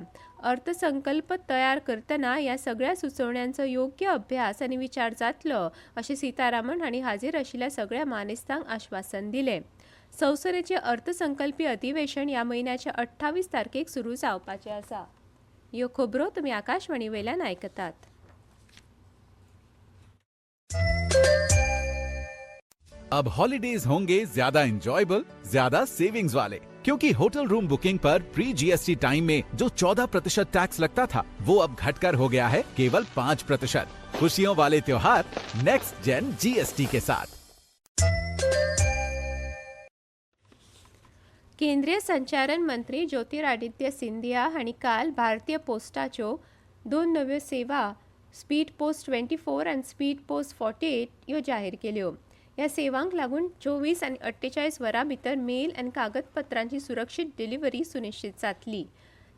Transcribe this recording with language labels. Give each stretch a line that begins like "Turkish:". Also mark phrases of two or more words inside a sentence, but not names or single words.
Konkani: अर्थसंकल्प तयार करतना ह्या सगळ्या सुचोवण्यांचो योग्य अभ्यास आनी विचार जातलो अशें सीतारामन हांणी हाजीर आशिल्ल्या सगळ्या मानेस्तांक आश्वासन दिलें। संसदेचें अर्थसंकल्पीय अधिवेशन ह्या म्हयन्याच्या 28 तारखेक सुरू जावपाचें आसा। ह्यो खबरो तुमी आकाशवाणी वयल्यान आयकतात।
Hindi: अब हॉलिडेज होंगे ज्यादा एंजॉयबल, ज्यादा सेविंग्स वाले, क्योंकि
English: hotel room booking
Hindi: पर
English: pre GST time
Hindi: में जो 14% टैक्स लगता था वो अब घटकर हो गया है केवल 5%। खुशियों वाले त्योहार
English: next gen GST
Hindi: के साथ।
Konkani: केंद्रीय संचारण मंत्री ज्योतिरादित्य सिंधिया हांणी काल भारतीय पोस्टाच्यो दोन नव्यो सेवा स्पीड पोस्ट 24 आनी स्पीड पोस्ट 48 ह्यो जाहीर केल्यो। ह्या सेवांक लागून 24 आनी 48 वरां भितर मेल आनी कागदपत्रांची सुरक्षीत डिलिव्हरी सुनिश्चित जातली।